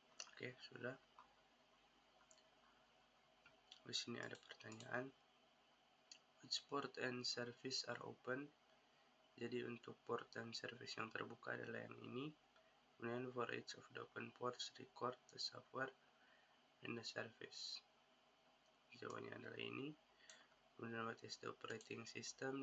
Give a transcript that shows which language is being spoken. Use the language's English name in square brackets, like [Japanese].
[Indonesian] Oke, sudah. Di sini ada pertanyaan. [English] Which port and service are open? [Indonesian] Jadi untuk port dan service yang terbuka adalah yang ini. [English] Kemudian for each of the open ports, record the software and the service. [Indonesian] Jawabannya adalah ini. [English] Kemudian what is the operating system?